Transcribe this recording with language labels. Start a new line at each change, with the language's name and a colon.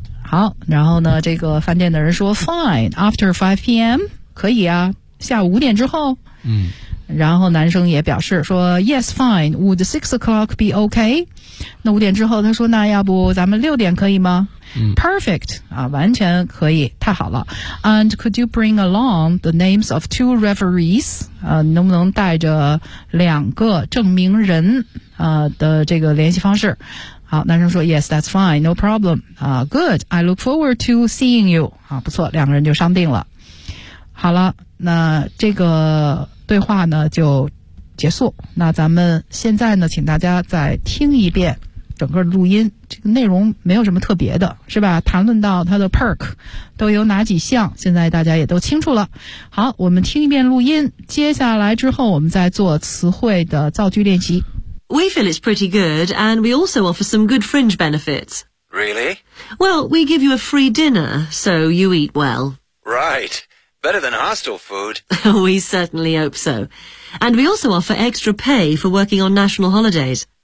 Chinese: 好，然后呢这个饭店的人说
English: fine after 5 p.m.
Chinese: 可以啊，下午5点之后。然后男生也表示说
English: yes fine， would 6 o'clock be okay？
Chinese: 那5点之后他说那要不咱们6点可以吗？ Perfect 啊，完全可以，太好了。
English: And could you bring along the names of 2 referees？
Chinese: 能不能带着两个证明人的这个联系方式。好，男生说
English: Yes, that's fine, no problem. Good, I look forward to seeing you.
Chinese: 啊，不错，两个人就商定了。好了，那这个对话呢就结束。那咱们现在呢，请大家再听一遍整个录音，这个内容没有什么特别的，是吧？谈论到它的 perk 都有哪几项，现在大家也都清楚了。好，我们听一遍录音，接下来之后我们再做词汇的造句练习。
English: We feel it's pretty good, and we also offer some good fringe benefits. Really? Well, we give you a free dinner, so you eat well. Right. Better than hostel food. We certainly hope so. And we also offer extra pay for working on national holidays.